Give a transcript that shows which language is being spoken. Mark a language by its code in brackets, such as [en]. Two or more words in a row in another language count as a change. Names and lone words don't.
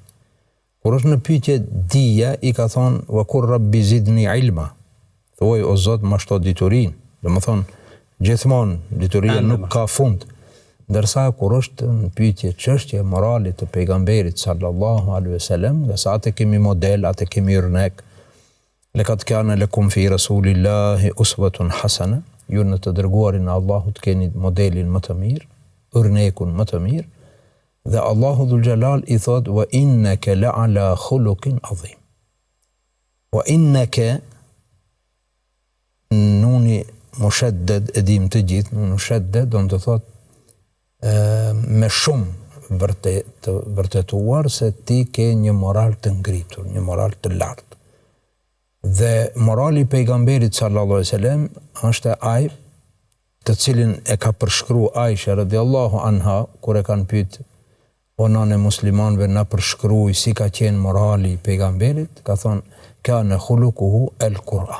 [sq] Kur është në pyetje dija, i ka thonë [ar] وقل رب زدني علما. [sq] Thuaj o Zot, më shto diturinë. Domethënë gjithmonë dituria nuk ka fund. Ndërsa kur është në pyetje çështje moralit të pejgamberit [ar] صلى الله عليه وسلم, [sq] nga sa atë kemi model, atë kemi örnek. [ar] لقد كان لكم في رسول الله أسوة حسنة, [sq] ju në të dërguarin e Allahut keni modelin më të mirë, örnekun më të mirë. Dhe Allahu [ar] ذو الجلال [sq] i thot [ar] وإنك لعلى خلق عظيم. وإنك [sq] nuni mushaddad edim të gjithë, nuni mushaddad do të thot me shumë vërtetuar se ti ke një moral të ngritur, një moral të lartë. Dhe morali pejgamberit [ar] صلى الله عليه وسلم [sq] është ai të cilin e ka përshkruar Aisha [ar] رضي الله عنها [sq] kur e kanë pyet o nënë muslimanëve na përshkruaj si ka qenë morali i pejgamberit, ka thonë [ar] كان خلقه القرآن.